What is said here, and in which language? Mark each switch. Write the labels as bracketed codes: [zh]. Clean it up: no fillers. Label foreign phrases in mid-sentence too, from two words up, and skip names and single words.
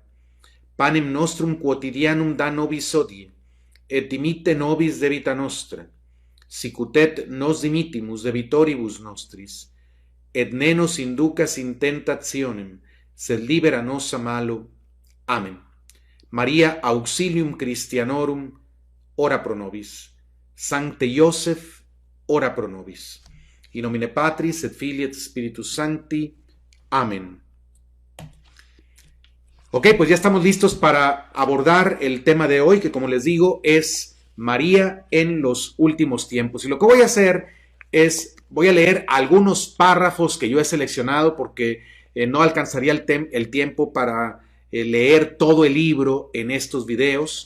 [la] Panem nostrum quotidianum da nobis hodie, et dimitte nobis debita nostra, sicut et nos dimittimus debitoribus nostris, et ne nos inducas in tentationem, sed libera nos a malo. Amen. Maria auxilium Christianorum, ora pro nobis. Sancte Joseph, ora pro nobis. In nomine Patris et Filii et Spiritus Sancti. Amén. [es] Ok, pues ya estamos listos para abordar el tema de hoy, que como les digo es María en los últimos tiempos. Y lo que voy a hacer es, voy a leer algunos párrafos que yo he seleccionado porque no alcanzaría el tiempo para leer todo el libro en estos videos.